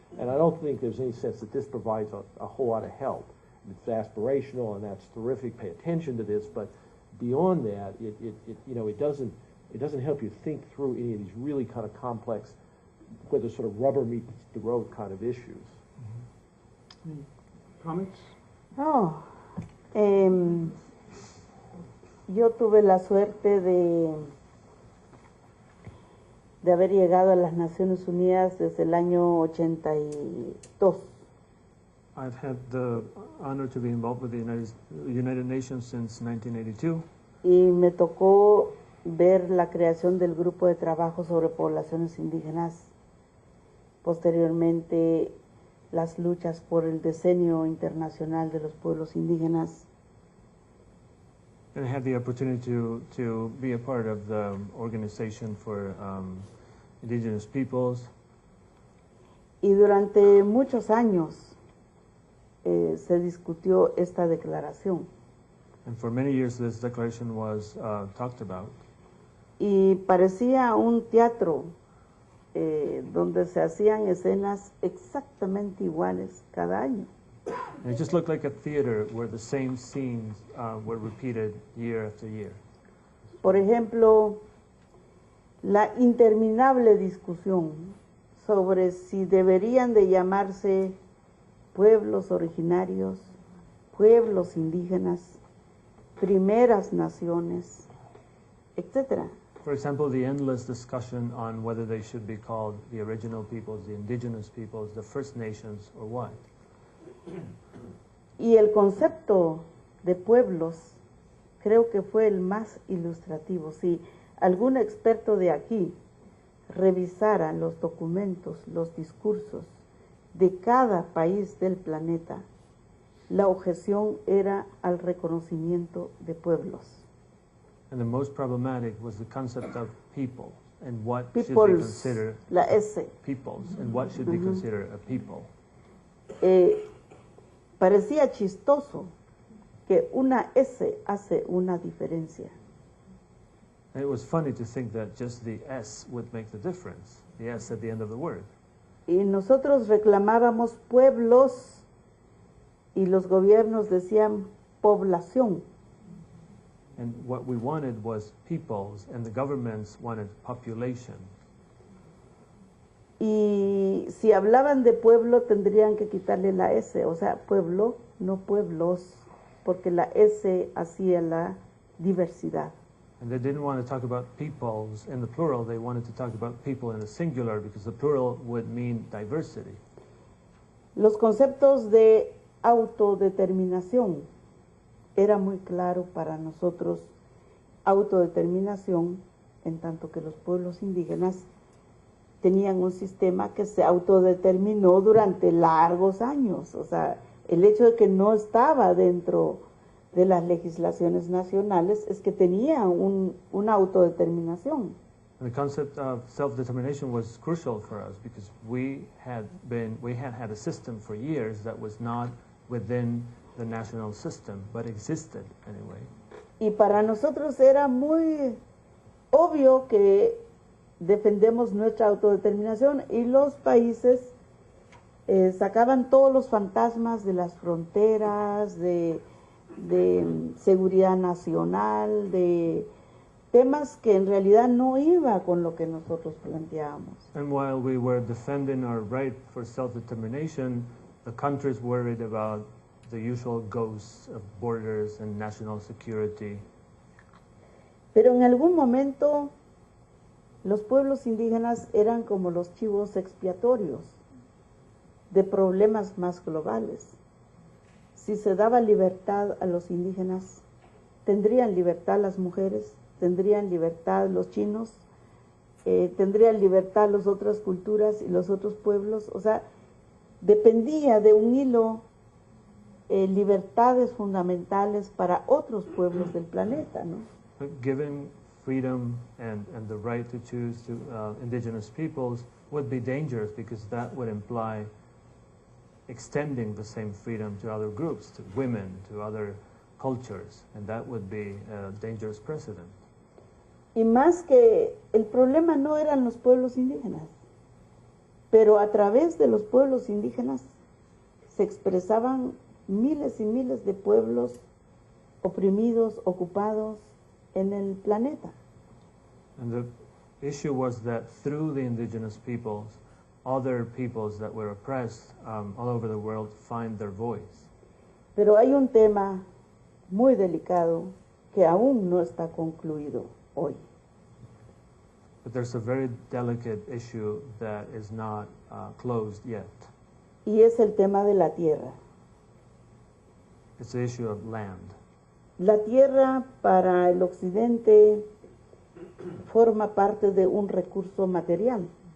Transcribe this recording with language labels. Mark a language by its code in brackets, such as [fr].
[en] And I don't think there's any sense that this provides a whole lot of help. It's aspirational, and that's terrific. Pay attention to this, but beyond that, it doesn't help you think through any of these really kind of complex, where the sort of rubber meets the road kind of issues. Any comments? [es] Oh, yo tuve la suerte de haber llegado a las Naciones Unidas desde el año 82. [en] I've had the honor to be involved with the United Nations since 1982. [es] Y me tocó ver la creación del grupo de trabajo sobre poblaciones indígenas, posteriormente las luchas por el decenio internacional de los pueblos indígenas. [en] And I had the opportunity to be a part of the Organization for Indigenous Peoples. [es] Y durante muchos años se discutió esta declaración. [en] And for many years this declaration was talked about. [es] Y parecía un teatro donde se hacían escenas exactamente iguales cada año. [en] And it just looked like a theater where the same scenes were repeated year after year. [es] Por ejemplo, la interminable discusión sobre si deberían de llamarse pueblos originarios, pueblos indígenas, primeras naciones, etc. [en] For example, the endless discussion on whether they should be called the original peoples, the indigenous peoples, the First Nations, or what. [es] Y el concepto de pueblos creo que fue el más ilustrativo. Si algún experto de aquí revisara los documentos, los discursos de cada país del planeta, la objeción era al reconocimiento de pueblos. [en] And the most problematic was the concept of people and what should be Peoples, considered [es] la S. [en] peoples and what should be considered a people. [es] Parecía chistoso que una S hace una diferencia. [en] And it was funny to think that just the S would make the difference, the S at the end of the word. [es] Y nosotros reclamábamos pueblos y los gobiernos decían población. [en] And what we wanted was peoples, and the governments wanted population. [es] Y si hablaban de pueblo tendrían que quitarle la S, o sea, pueblo, no pueblos, porque la S hacía la diversidad. [en] And they didn't want to talk about peoples in the plural, they wanted to talk about people in the singular because the plural would mean diversity. [es] Los conceptos de autodeterminación, era muy claro para nosotros autodeterminación, en tanto que los pueblos indígenas tenían un sistema que se autodeterminó durante largos años. O sea, el hecho de que no estaba dentro de las legislaciones nacionales es que tenía una autodeterminación. [en] And the concept of self-determination was crucial for us because we had had a system for years that was not within the national system, but existed anyway. [es] Y para nosotros era muy obvio que defendemos nuestra autodeterminación y los países sacaban todos los fantasmas de las fronteras, de seguridad nacional, de temas que en realidad no iba con lo que nosotros planteábamos. [en] And while we were defending our right for self-determination, the countries worried about the usual ghosts of borders and national security. [es] Pero en algún momento los pueblos indígenas eran como los chivos expiatorios de problemas más globales. Si se daba libertad a los indígenas, ¿tendrían libertad las mujeres? ¿Tendrían libertad los chinos? ¿Tendrían libertad las otras culturas y los otros pueblos? O sea, dependía de un hilo libertades fundamentales para otros pueblos del planeta, ¿no? [en] Giving freedom and the right to choose to indigenous peoples would be dangerous because that would imply extending the same freedom to other groups, to women, to other cultures, and that would be a dangerous precedent. [es] Y más que el problema no eran los pueblos indígenas, pero a través de los pueblos indígenas se expresaban miles y miles de pueblos oprimidos, ocupados en el planeta. [en] And the issue was that through the indigenous peoples, other peoples that were oppressed all over the world find their voice. [es] Pero hay un tema muy delicado que aún no está concluido hoy. [en] But there's a very delicate issue that is not closed yet. [es] Y es el tema de la tierra. [en] It's the issue of land. [es] La tierra para el occidente forma parte de un recurso material